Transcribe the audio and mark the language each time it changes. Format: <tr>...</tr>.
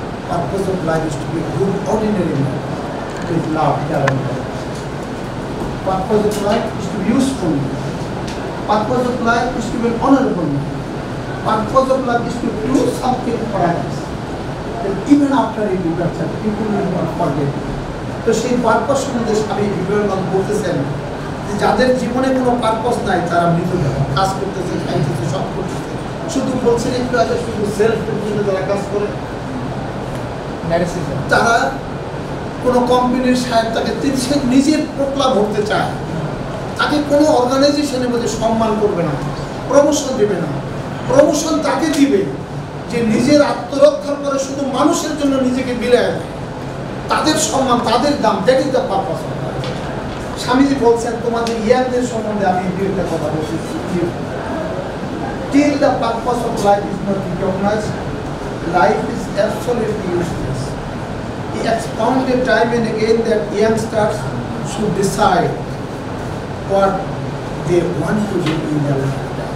<en>Purpose of life is to be a good ordinary man with love, care and love. Purpose of life is to be useful. Purpose of life is to be an honorable man. Purpose of life is to do something for others. Then even after a departure, people will not forget.</en> <bn>তো সেই purpose সম্বন্ধে স্বামী বিবেকানন্দ বলতেছেন, যাদের জীবনে কোনো purpose নাই, তারা মৃতদেহ। কাজ করতেছে, খাইতেছে, সব করতেছে, শুধু বলছেন একটু আগে, শুধু সেলফ জন্য যারা কাজ করে, তারা কোনো কোম্পানির সাহেব তাকে সে নিজের প্রকলাপ হতে চায়, তাকে কোনো অর্গানাইজেশনের মধ্যে সম্মান করবে না, প্রমোশন দেবে না। প্রমোশন তাকে দিবে যে নিজের আত্মরক্ষার পরে শুধু মানুষের জন্য নিজেকে বিলায়, তাদের সম্মান, তাদের দাম,</bn> <en>That is the purpose.</en> <bn>Swamiji বলছেন, তোমাদের ইয়ারদের সম্বন্ধে আমি দুইটা কথা বলছি।</bn> <en>Till the purpose of life is not recognized, life is absolutely useless. He expounded time and again that youngsters should decide what they want to do in their lifetime.</en>